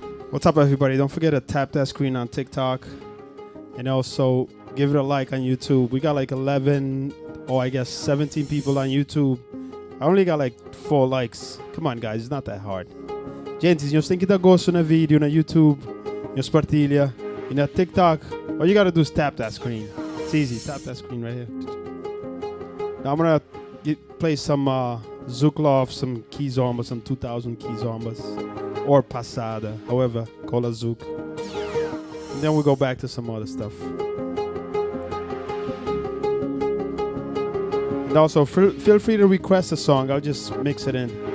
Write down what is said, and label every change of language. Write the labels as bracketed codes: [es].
[en] What's up, everybody? Don't forget to tap that screen on TikTok and also give it a like on YouTube. We got like 17 people on YouTube. I only got like 4 likes. Come on, guys, it's not that hard. [pt] Gente, se você tem que dar gosto no vídeo na YouTube, nos partilha, e na TikTok, [en] all you gotta do is tap that screen. It's easy. Tap that screen right here. Now I'm gonna play some Zouk Love, some Kizomba, some 2000 Kizombas. Or Passada, however, call it Zouk. And then we go back to some other stuff. And also, feel free to request a song. I'll just mix it in.